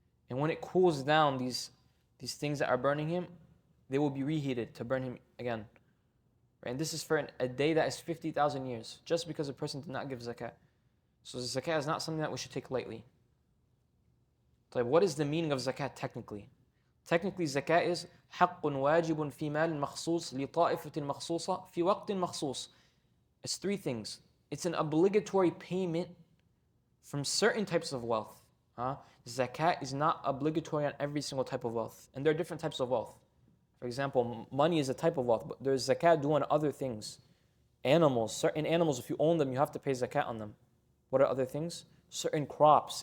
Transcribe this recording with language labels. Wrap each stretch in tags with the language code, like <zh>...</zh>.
<en>And when it cools down, these things that are burning him, they will be reheated to burn him again. Right? And this is for a day that is 50,000 years, just because a person did not give zakah. So zakah is not something that we should take lightly. So what is the meaning of zakat technically? Technically, zakat is</en> <ar>حق واجب في مال مخصوص لطائفة مخصوصة في وقت مخصوص.</ar> <en>It's three things. It's an obligatory payment from certain types of wealth. Zakat is not obligatory on every single type of wealth. And there are different types of wealth. For example, money is a type of wealth, but there's zakat due on other things. Certain animals, if you own them, you have to pay zakat on them. What are other things? Certain crops.</en>